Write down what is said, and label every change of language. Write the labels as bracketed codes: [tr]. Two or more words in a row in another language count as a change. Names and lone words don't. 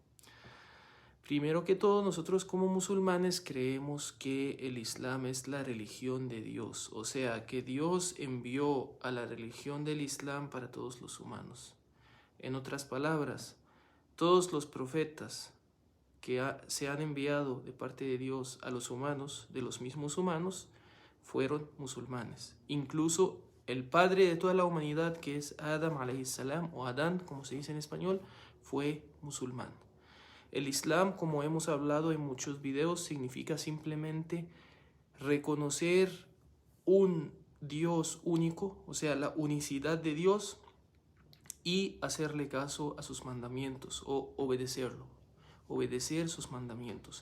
[es] Primero que todo, nosotros como musulmanes creemos que el Islam es la religión de Dios, o sea, que Dios envió a la religión del Islam para todos los humanos. En otras palabras, todos los profetas que se han enviado de parte de Dios a los humanos, de los mismos humanos, fueron musulmanes. Incluso el padre de toda la humanidad, que es Adam [ar] عليه السلام, [es] o Adán, como se dice en español, fue musulmán. El Islam, como hemos hablado en muchos videos, significa simplemente reconocer un Dios único, o sea, la unicidad de Dios, y hacerle caso a sus mandamientos o obedecerlo, obedecer sus mandamientos.